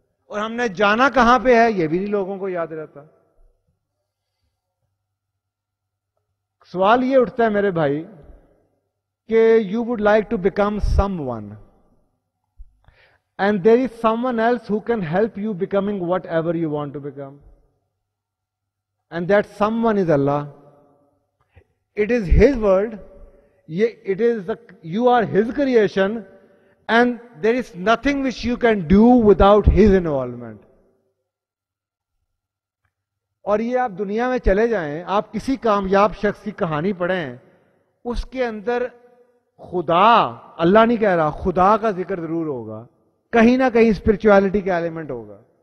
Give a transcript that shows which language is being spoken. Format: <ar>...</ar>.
<ur>اور ہم نے جانا کہاں پہ ہے, یہ بھی نہیں لوگوں کو یاد رہتا. سوال یہ اٹھتا ہے میرے بھائی کہ</ur> <en>You would like to become someone, and there is someone else who can help you becoming whatever you want to become. And that someone is Allah. It is His world. You are His creation, and there is nothing which you can do without His involvement.</en> <ur>اور یہ آپ دنیا میں چلے جائیں, آپ کسی کامیاب شخص کی کہانی پڑھیں, اس کے اندر خدا, اللہ نہیں کہہ رہا, خدا کا ذکر ضرور ہوگا, کہیں نہ کہیں اسپرچویلٹی کا ایلیمنٹ ہوگا.</ur>